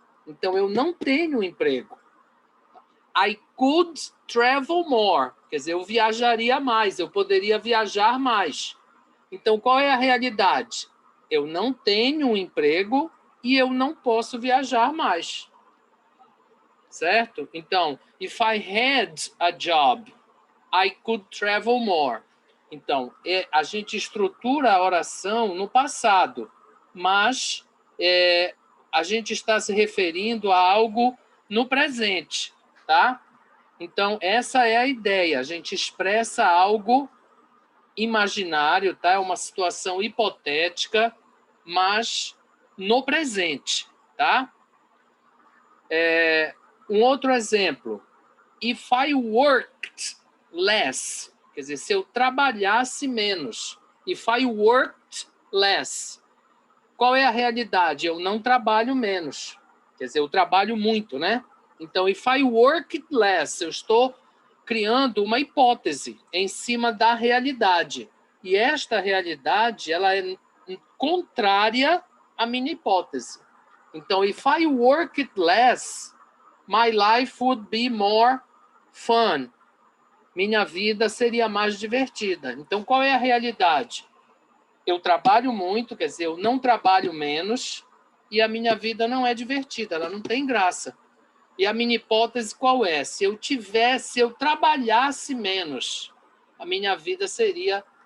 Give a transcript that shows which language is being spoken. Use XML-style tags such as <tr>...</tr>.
<pt>Então, eu não tenho emprego.</pt> <en>I could travel more.</en> <pt>Quer dizer, eu viajaria mais. Eu poderia viajar mais. Então, qual é a realidade? Eu não tenho um emprego e eu não posso viajar mais. Certo?</pt> <en>Então, if I had a job, I could travel more.</en> <pt>Então, a gente estrutura a oração no passado, mas a gente está se referindo a algo no presente, tá? Então, essa é a ideia. A gente expressa algo imaginário, tá? É uma situação hipotética, mas no presente, tá? Um outro exemplo.</pt> <en>If I worked less,</en> <pt>quer dizer, se eu trabalhasse menos.</pt> <en>If I worked less.</en> <pt>Qual é a realidade? Eu não trabalho menos. Quer dizer, eu trabalho muito, né? Então,</pt> <en>if I worked less,</en> <pt>eu estou criando uma hipótese em cima da realidade. E esta realidade, ela é contrária à minha hipótese.</pt> <en>Então, if I worked less, my life would be more fun.</en> <pt>Minha vida seria mais divertida. Então, qual é a realidade? Eu trabalho muito, quer dizer, eu não trabalho menos, e a minha vida não é divertida, ela não tem graça. E a minha hipótese qual é? Se eu trabalhasse menos, a minha vida seria</pt>